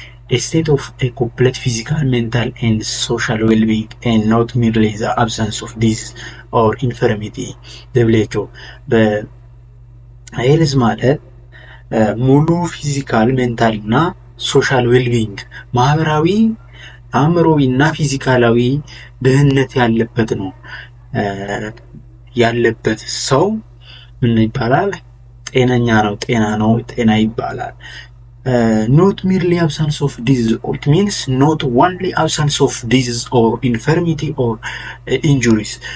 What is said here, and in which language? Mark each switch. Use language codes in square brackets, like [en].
[en] a state of a complete physical, mental and social well-being and not merely the absence of disease or infirmity. [am] WHO በሄልዝ ማለት ሙሉ ፊዚካል፣ ሜንታል እና ሶሻል ዌልቢንግ ማህበራዊ፣ አእምሮዊ እና ፊዚካላዊ ደህንነት ያለበት ነው። ያለበት ሰው ምን ይባላል? ጤነኛ ነው፣ ጤና ይባላል። [en] not merely absence of disease, it means not only absence of disease or infirmity or injuries.